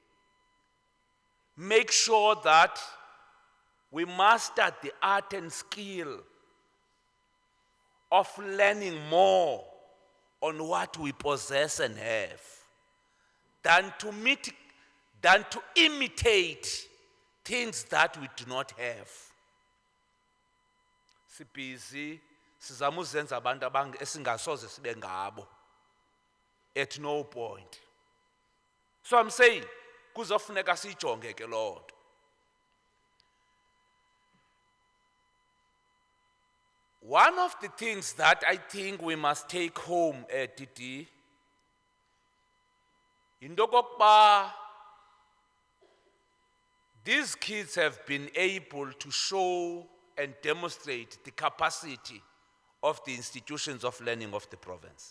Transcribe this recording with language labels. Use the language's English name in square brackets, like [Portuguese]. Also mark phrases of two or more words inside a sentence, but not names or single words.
[English] Make sure that we master the art and skill of learning more on what we possess and have than to imitate things that we do not have. [Zulu] Sibhizi sizama uzenza abantu esingasoze sibe ngabo [English] at no point. So I'm saying [Zulu] kuzofuneka sijonge ke [English] Lord. One of the things that I think we must take home at DD, [Zulu] into kokuba [English] these kids have been able to show and demonstrate the capacity of the institutions of learning of the province.